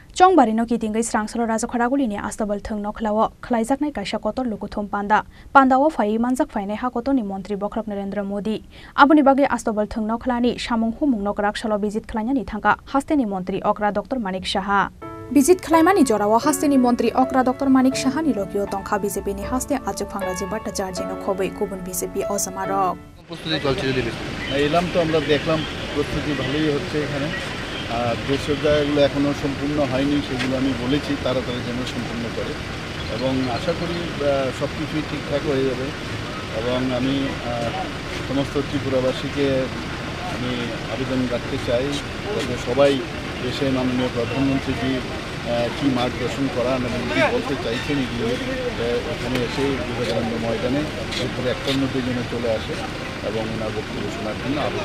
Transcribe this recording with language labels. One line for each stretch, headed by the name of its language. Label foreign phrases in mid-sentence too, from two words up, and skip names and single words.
Kok Borok: Chongbari no kitingai srangsalo raja khoraguli ni astabal thung no khlawa khlaijaknai kaisa kotor lukuthum panda o phai manjak phaine ha kotoni mantri Bokhrok Narendra Modi aboni bage astabal thung no khlani samung humung no krak salo visit khlainani thangka hasteni mantri okra Dr Manik Saha Visit Khlaimani Jorawa hasteni mantri okra Dr Manik Saha ni lokio tongkha BJP ni haste Ajuphangra Jibata Jarjino khobei kubun BJP osamarok
Bangla: প্রস্তুতি চলছে যদি এলাম তো আমরা দেখলাম প্রস্তুতি ভালোই হচ্ছে এখানে যেসব জায়গাগুলো এখনও সম্পূর্ণ হয়নি সেগুলো আমি বলেছি তাড়াতাড়ি যেন সম্পূর্ণ করে এবং আশা করি সব কিছুই ঠিকঠাক হয়ে যাবে এবং আমি সমস্ত ত্রিপুরাবাসীকে আমি আবেদন রাখতে চাই যাতে সবাই দেশে মাননীয় প্রধানমন্ত্রীজি কী মার্গদর্শন করান এবং কী বলতে চাইছেন এগুলো এখানে এসে বিবেকানন্দ ময়দানে দুপুরে 1টার মধ্যে যেন চলে আসে এবং ওনার বক্তব্য শোনার জন্য আবেদন।